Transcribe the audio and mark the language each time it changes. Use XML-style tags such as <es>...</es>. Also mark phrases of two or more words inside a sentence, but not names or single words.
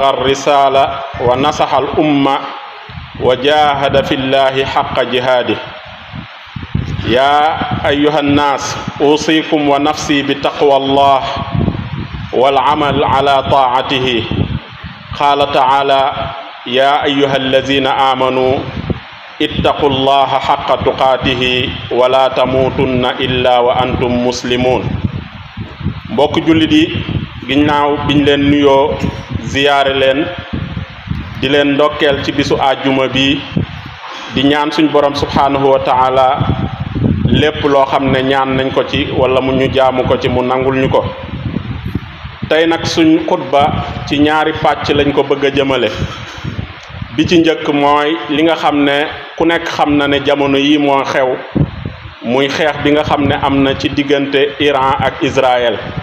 <ar>الرسالة ونصح الأمة وجاهد في الله حق جهاده يا أيها الناس أوصيكم ونفسي بتقوى الله والعمل على طاعته قال تعالى يا أيها الذين آمنوا اتقوا الله حق تقاته ولا تموتن إلا وأنتم مسلمون</ar> <wo>mbokk jullit yi ginnaaw biñ leen nuyoo ziyaare leen di leen ndokkeel ci bisu àjjuma bi di ñaan suñ borom</wo> <ar>سبحانه وتعالى</ar> <wo>lépp loo xam ne ñaan nañ ko ci wala mu ñu jaamu ko ci mu nangul ñu ko tey nag suñ xutba ci ñaari pàcc lañ ko bëgg a jëmale bi ci njëkk mooy li nga xam ne ku nekk xam na ne jamono yi moo xew muy xeex bi nga xam ne am na ci diggante Iran ak Israël</wo>